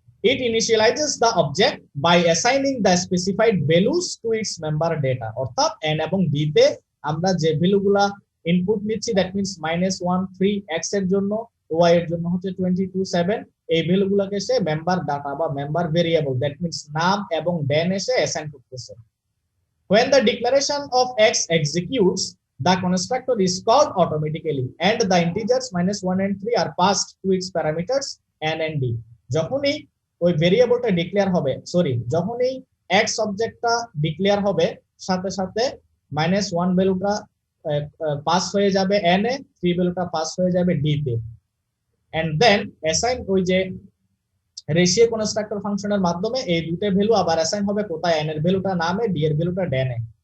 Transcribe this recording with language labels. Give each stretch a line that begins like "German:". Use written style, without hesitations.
English: It initializes the object by assigning the specified values to its member data,
Bangla: অর্থাৎ n এবং d তে আমরা যে ভ্যালুগুলা ইনপুট নিচ্ছি, দ্যাট মিন্স -1 3 x এর জন্য, y এর জন্য হচ্ছে 22 7, এই ভ্যালুগুলোকে সে মেম্বার ডাটা বা মেম্বার ভেরিয়েবল, দ্যাট মিন্স নাম এবং ডেন এসে অ্যাসাইন করতেছে।
English: When the declaration of x executes, the constructor is called automatically and the integers -1 and 3 are passed to its parameters n and d.
Bangla: যখনই ওই ভেরিয়েবলটা ডিক্লেয়ার হবে, যখনই x অবজেক্টটা declare হবে, সাথে সাথে -1 ভ্যালুটা পাস হয়ে যাবে n এ, 3 ভ্যালুটা পাস হয়ে যাবে d তে, এন্ড দেন অ্যাসাইন ওই যে রেশিও কনস্ট্রাক্টর ফাংশনের মাধ্যমে এই দুটো ভ্যালু আবার অ্যাসাইন হবে কোথায়, n এর ভ্যালুটা নামে, d এর ভ্যালুটা ডেনে।